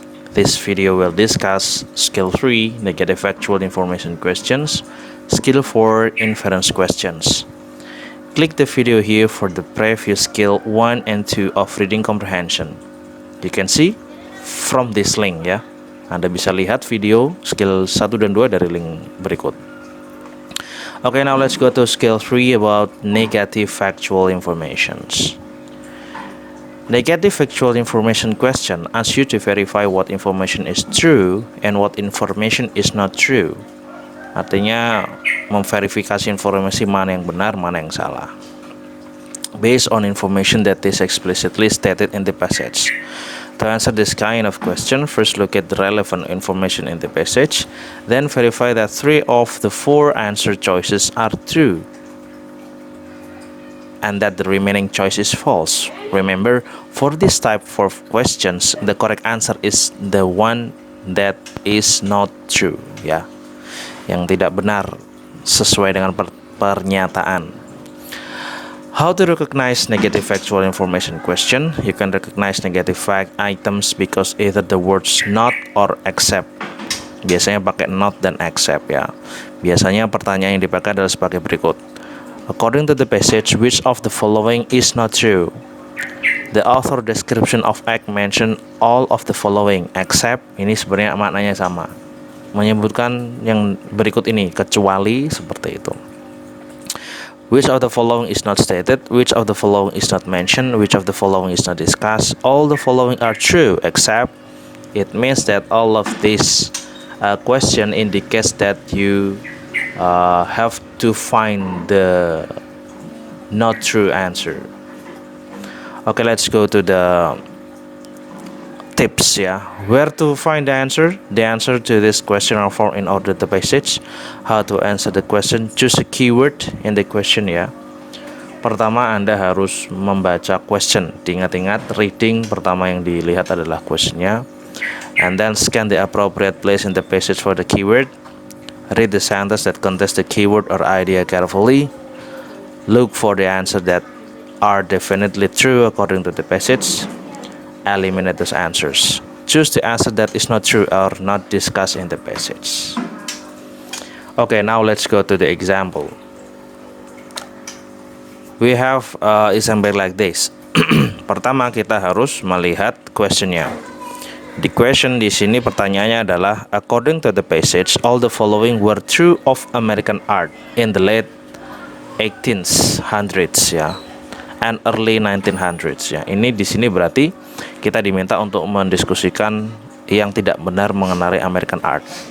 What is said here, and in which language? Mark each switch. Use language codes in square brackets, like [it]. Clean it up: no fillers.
[en] This video will discuss skill 3, negative factual information questions, skill 4, inference questions. Click the video here for the previous skill 1 and 2 of reading comprehension. You can see from this link ya. [id] Anda bisa lihat video skill 1 dan 2 dari link berikut. [en] Okay, now let's go to skill 3 about negative factual informations. Negative factual information question asks you to verify what information is true and what information is not true. [id] Artinya memverifikasi informasi mana yang benar, mana yang salah. [en] Based on information that is explicitly stated in the passage. To answer this kind of question, first look at the relevant information in the passage, then verify that 3 of the 4 answer choices are true and that the remaining choice is false. Remember, for this type of questions, the correct answer is the one that is not true, ya. [id] Yang tidak benar sesuai dengan pernyataan. [en] How to recognize negative factual information question? You can recognize negative fact items because either the words not or except. [id] Biasanya pakai not dan except ya. Biasanya pertanyaan yang dipakai adalah sebagai berikut. [en] According to the passage, which of the following is not true? The author description of act mention all of the following except. [id] Ini sebenarnya maknanya sama. Menyebutkan yang berikut ini kecuali seperti itu. [en] Which of the following is not stated? Which of the following is not mentioned? Which of the following is not discussed? All the following are true except. It means that all of this question indicates that you have to find the not true answer. Okay, let's go to the tips ya. Where to find the answer? The answer to this question are found in order the passage. How to answer the question? Choose a keyword in the question ya. [id] Pertama, Anda harus membaca question. Diingat-ingat, reading pertama yang dilihat adalah questionnya. [en] And then scan the appropriate place in the passage for the keyword. Read the sentence that contains the keyword or idea carefully. Look for the answer that are definitely true according to the passage. Eliminate those answers. Choose the answer that is not true or not discussed in the passage. Okay, now let's go to the example. We have example like this. [id] Pertama, kita harus melihat questionnya. [en] The question [id] di sini pertanyaannya adalah, [en] according to the passage, all the following were true of American art in the late 1800s ya, and early 1900s ya. [id] Ini di sini berarti kita diminta untuk mendiskusikan yang tidak benar mengenai American art.